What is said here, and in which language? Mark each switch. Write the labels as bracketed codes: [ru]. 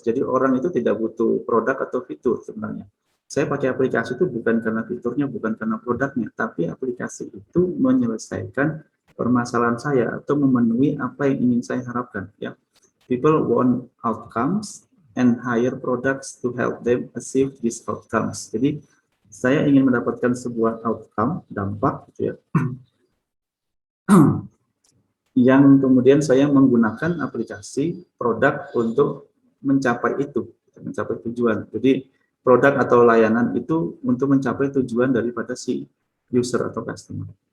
[id] Jadi orang itu tidak butuh produk atau fitur sebenarnya. Saya pakai aplikasi itu bukan karena fiturnya, bukan karena produknya, tapi aplikasi itu menyelesaikan permasalahan saya atau memenuhi apa yang ingin saya harapkan. [en] Ya, people want outcomes and hire products to help them achieve these outcomes. [id] Jadi saya ingin mendapatkan sebuah outcome, dampak, gitu ya, yang kemudian saya menggunakan aplikasi produk untuk mencapai itu, mencapai tujuan. Jadi produk atau layanan itu untuk mencapai tujuan daripada si user atau customer.